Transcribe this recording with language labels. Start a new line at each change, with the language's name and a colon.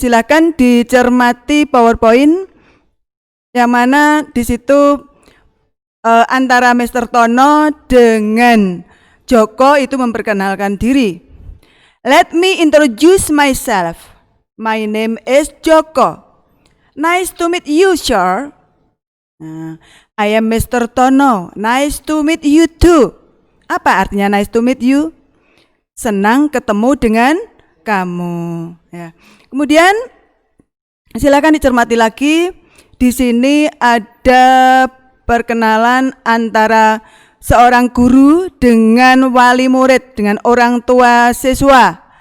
Indonesian: Silakan dicermati PowerPoint yang mana di situ antara Mr. Tono dengan Joko itu memperkenalkan diri.
English: Let me introduce myself. My name is Joko. Nice to meet you, sir. I am Mr. Tono. Nice to meet you too.
Indonesian: Apa artinya
English: nice to meet you?
Indonesian: Senang ketemu dengan kamu. Ya. Kemudian silakan dicermati lagi. Di sini ada perkenalan antara seorang guru dengan wali murid, dengan orang tua siswa.